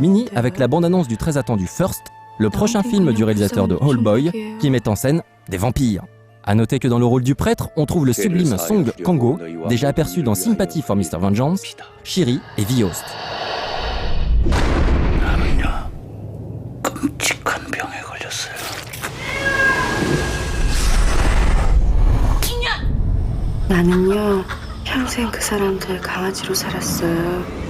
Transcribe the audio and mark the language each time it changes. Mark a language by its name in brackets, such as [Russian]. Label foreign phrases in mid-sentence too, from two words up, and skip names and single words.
[French] Mini avec la bande-annonce du très attendu First, le prochain film du réalisateur de Oldboy, qui met en scène des vampires. A noter que dans le rôle du prêtre, on trouve le sublime Song Kang-ho, déjà aperçu dans Sympathy for Mr. Vengeance, Shiri et V-Host. [Korean] 나는요, 평생 그 사람들 강아지로 살았어요.